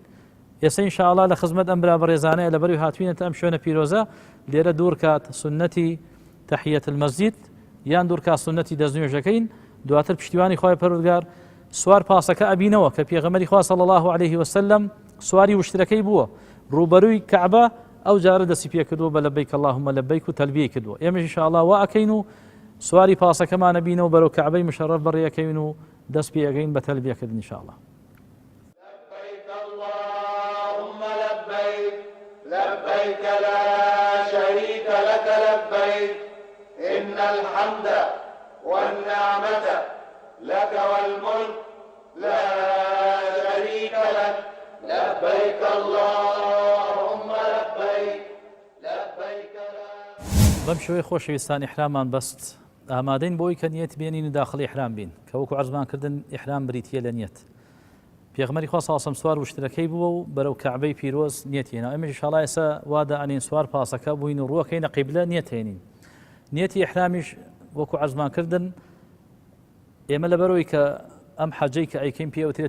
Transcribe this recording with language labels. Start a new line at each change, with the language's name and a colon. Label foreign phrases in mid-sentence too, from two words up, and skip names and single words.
Central Kurdish: ئێستا ئینشاءالله لە خزمەت ئەم برا بەڕێزانەیە لەبەروی هاتوینەتە ئەم شوێنە پیرۆزە لێرە دوور کات سنەتی
Arabic: تەحیەت المەسجید
Central Kurdish: یان دوور کا سنەتی دەستنوێژەکەین دواتر پشتیوانی خوای پەروەردگار سوار پاسەکە ئەبینەوە کە پێغەمبەری خوا
Arabic: صلی الله عليه وسلم
Central Kurdish: سواری وشترەکەی بووە ڕوبەرووی کەعبە ئەو جارە دەستی پێ کردووە بە
Arabic: لەبەیک اللهم لەبەیک
Central Kurdish: و تەلبیەی کردووە ئێمەش ئینشاءالله وا ئەکەین و سواری پاسەکەمانە بینەوە بەرەو کەعبەی مشەرەف بەڕێەکەوین و دەست پێ ئەگەین بە تەلبیەکردن ئینشاءالله
Arabic: لبيك لا شريك لك لبيك إن الحمد والنعمة لك والملك لا شريك لك لبيك اللهم لبيك لبيك لا
Central Kurdish: بەم شوەیە خۆشەویستان ئیحرامان بەست ئامادەین بۆی کە نیەت بێنین و داخڵی ئیحرام بین کە وەکو عەرزمانکردن ئیحرام بریتیە لە نیەت پێغەمبەری خوا
Arabic: صلی الله علیه و
Central Kurdish: سوار وشترەکەی بووە و بەرەو کەعبەی پیرۆز نیەت هێنا ئێمەش ئینشاءالله ئێستا وا دەئانین سوار پاسەکە بووین و ڕووەکەینە قیبلە نیەت هێنین نیەتی ئیحرامیش وەکو عەرزمانکردن ئێمە لەبەرەوەی کە ئەم حەجەی کە ئەیکەین پێ ئەوترێت